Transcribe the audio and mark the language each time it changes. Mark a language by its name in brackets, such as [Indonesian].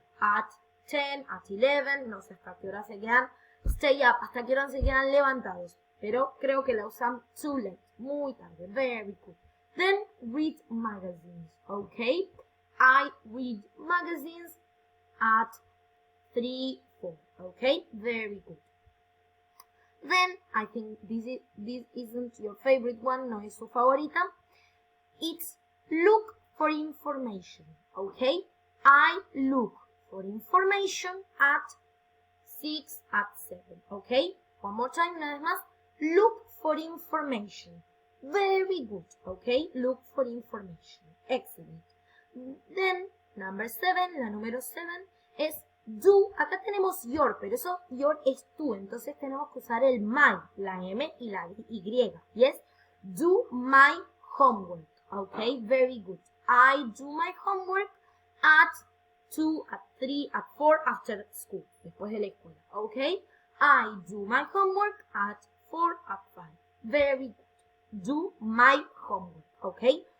[English] At 10, at 11, [Spanish] no sé hasta qué hora se quedan. [English] Stay up, [Spanish] hasta qué hora se quedan levantados. Pero creo que la usan [English] too late, [Spanish] muy tarde. [English] Very good. Then, read magazines, okay? I read magazines at 3, 4, okay? Very good. Then, I think this isn't your favorite one, no es su favorita. It's look for information, okay? I look for information at 6, at 7, okay? One more time, [Spanish] una vez más. [English] Look for information. Very good, okay? Look for information. Excellent. Then, number 7, [Spanish] la número 7 es do. Acá tenemos your, pero eso, your es tú. Entonces tenemos que usar el my, la M y la Y. [English] Yes? Do my homework. Okay, very good. I do my homework at 2, at 3, at 4 after school. [Spanish] Después de la escuela. Okay? [English] I do my homework at 4, at 5. Very good. Do my homework. Okay?